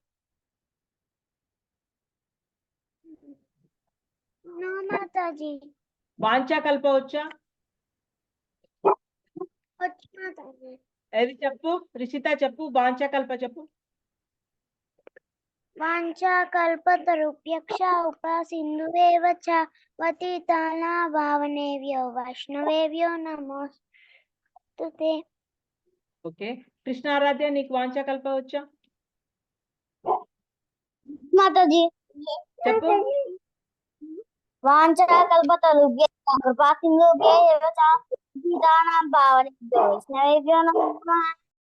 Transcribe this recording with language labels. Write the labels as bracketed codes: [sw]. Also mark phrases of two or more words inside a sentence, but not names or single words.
[te] మాతాజీ వాంఛాకల్ప వచ్చా? ఏది చెప్పు రిషిత, చెప్పు. వాంఛాకల్ప చెప్పు. [sa] వాంఛాకల్పతరుభ్యక్ష ఉపసింధువేవ చ పతితానాం పావనేభ్యో వైష్ణవేభ్యో నమోస్తుతే. [te] ఓకే కృష్ణారాధ్య, నీకు వాంఛాకల్ప వచ్చా? మాతాజీ చెప్పు. [sa] వాంఛాకల్పతరుభ్యశ్చ కృపాసింధుభ్యో ఏవ చ పతితానాం పావనేభ్యో వైష్ణవేభ్యో నమో